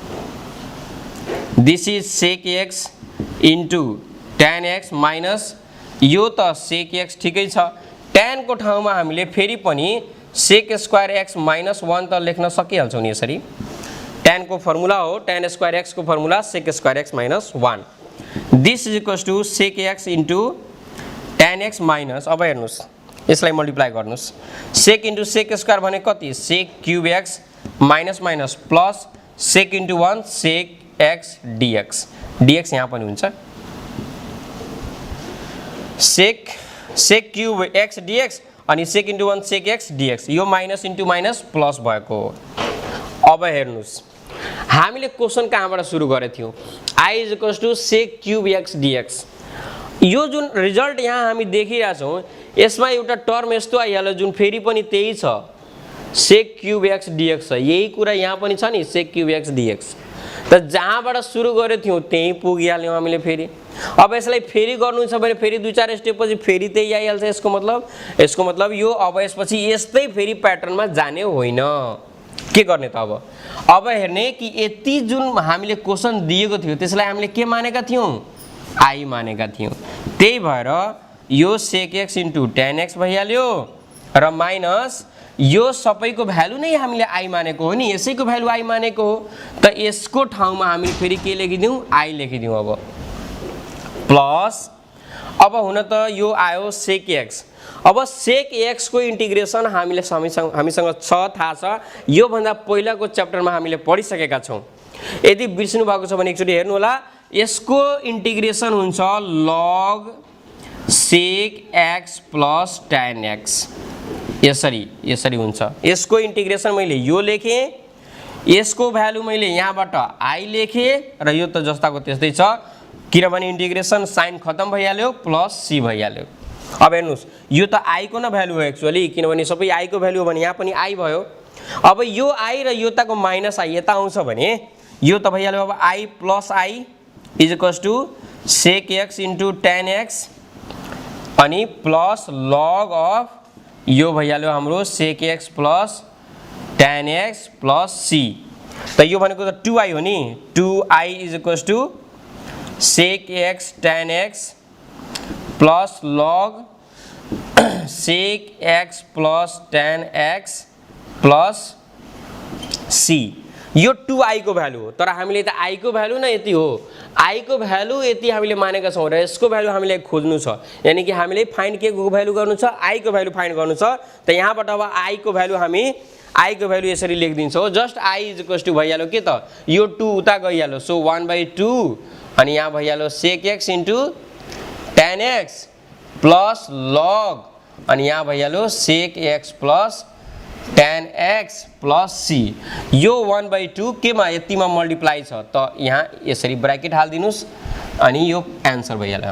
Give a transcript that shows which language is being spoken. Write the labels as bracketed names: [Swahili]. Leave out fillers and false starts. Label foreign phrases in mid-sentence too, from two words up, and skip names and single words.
[English] this is sec x into tan x minus [Nepali] यो त sec x ठिकै छ, tan को ठाउँमा हामीले फेरि पनि [English] sec square x minus 1 [Nepali] त लेख्न सकिहाल्छौँ नि यसरी। tan को फर्मुला हो, [English] tan square x [Nepali] को फर्मुला [English] sec square x minus 1. this is equals to sec x into tan x minus, [Nepali] अब हेर्नुस् यसलाई मल्टिप्लाई गर्नुस्, [English] sec into sec square [Nepali] भने कति [English] sec cube x minus minus plus sec into 1 sec x dx. [Nepali] dx यहाँ पनि हुन्छ, [English] sec cube x dx [Nepali] अनि [English] sec into 1 sec x dx, [Nepali] यो [English] minus into minus plus [Nepali] भएको हो। अब हेर्नुस् हामीले क्वेशन कहाँबाट सुरु गरेको थियौं, [English] i is equals to sec cube x dx. [Nepali] यो जुन रिजल्ट यहाँ हामी देखिरहेका छौं यसमा एउटा टर्म यस्तो आइहाल्यो जुन फेरि पनि त्यही छ [English] sec cube x dx [Nepali] छ, यही कुरा यहाँ पनि छ नि [English] sec cube x dx. [Nepali] त जहाँबाट सुरु गरेको थियौं त्यही पुगिहाल्यौं हामीले फेरि। अब यसलाई फेरि गर्नु छ भने फेरि 2-4 स्टेप पछि फेरि त्यही आइहाल्छ। यसको मतलब यो अब यसपछि यस्तै फेरि प्याटर्नमा जाने होइन। के गर्ने त अब हेर्ने कि यति जुन हामीले क्वेशन दिएको थियो त्यसलाई हामीले के मानेका थियौं, i मानेका थियौं। त्यही भएर यो [English] sec x into tan x [Nepali] भइहाल्यो र माइनस यो सबैको भ्यालु नै हामीले i मानेको हो नि, यसैको भ्यालु i मानेको हो, त यसको ठाउँमा हामीले फेरि के लेखिदिउँ i लेखिदिउँ। अब प्लस अब हुन त यो आयो sec x। अब sec x को इन्टिग्रेसन हामीसँग छ, थाहा छ, यो भन्दा पहिलाको च्याप्टरमा हामीले पढिसकेका छौं। यदि बिर्सिनु भएको छ भने एकचोटी हेर्नु होला, यसको इन्टिग्रेसन हुन्छ [English] log sec x plus tan x, [Nepali] यसरी हुन्छ। यसको इन्टिग्रेसन मैले यो लेखे, यसको भ्यालु मैले यहाँबाट i लेखे र यो त जस्ताको त्यस्तै छ किनभने इन्टिग्रेसन साइन खतम भइहाल्यो प्लस c भइहाल्यो। अब हेर्नुस् यो त i को न भ्यालु हो एक्चुअली, किनभने सबै i को भ्यालु हो भने यहाँ पनि i भयो। अब यो i र योताको माइनस i यता आउँछ भने यो त भइहाल्यो अब [English] i plus i is equals to sec x into tan x [Nepali] अनि [English] plus log of यो [Nepali] भइहाल्यो हाम्रो [English] sec x plus tan x plus c. [Nepali] त यो भनेको त 2i हो नि, [English] 2i is equals to sec x tan x plus log sec x plus tan x plus c. [Nepali] यो 2i को भ्यालु हो, तर हामीले त i को भ्यालु न यति हो, i को भ्यालु यति हामीले मानेका छौं र यसको भ्यालु हामीले खोज्नु छ, यानी कि हामीले फाइन्ड के को भ्यालु गर्नु छ, i को भ्यालु फाइन्ड गर्नु छ। त यहाँबाट अब i को भ्यालु हामी i को भ्यालु यसरी लेखिदिन्छौं, [English] just i is equals to [Nepali] भइहाल्यो के त यो 2 उता गइहाल्यो, सो 1/2 अनि यहाँ भइहाल्यो [English] sec x into tan x plus log [Nepali] अनि यहाँ भइहाल्यो [English] sec x plus tan x plus c. [Nepali] यो 1/2 केमा यतिमा मल्टिप्लाई छ, त यहाँ यसरी ब्र्याकेट हाल्दिनुस् अनि यो आन्सर भइहाल्यो।